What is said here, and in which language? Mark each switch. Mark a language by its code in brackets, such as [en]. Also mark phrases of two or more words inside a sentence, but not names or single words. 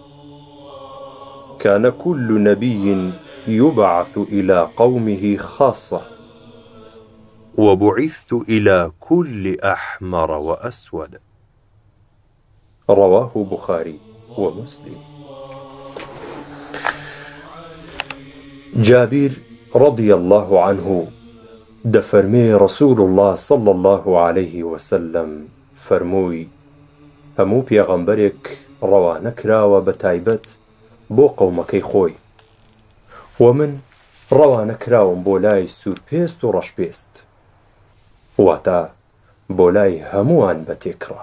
[ar] كان كل نبي يبعث إلى قومه خاصة، وبعثت إلى كل أحمر وأسود. رواه بخاري ومسلم. [ckb] جابر [ar] رضي الله عنه [ckb] دفرمي [ar] رسول الله صلى الله عليه وسلم [ckb] فرموي: همو پیغمبرك روانكراوە بە تایبەت بۆ قەومەکەی خۆی، ومن روانكراوم بۆ لای سوورپێست و ڕەشپێست، واتە بۆ لای هەمووان بە تێکڕا.